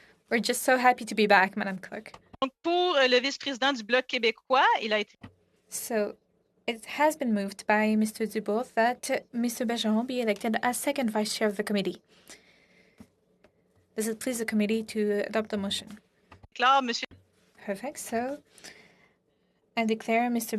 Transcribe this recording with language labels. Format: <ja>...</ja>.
<en>We're just so happy to be back, Madam Clerk.</en> <fr>Donc, pour le vice-président du Bloc québécois, il a été.</fr> <en>So, it has been moved by Mr. Dubourg that Mr. Bergeron be elected as second vice chair of the committee. Does it please the committee to adopt the motion?</en> <fr>Claire, Monsieur.</fr> <en>Perfect. So, I declare Mr.</en>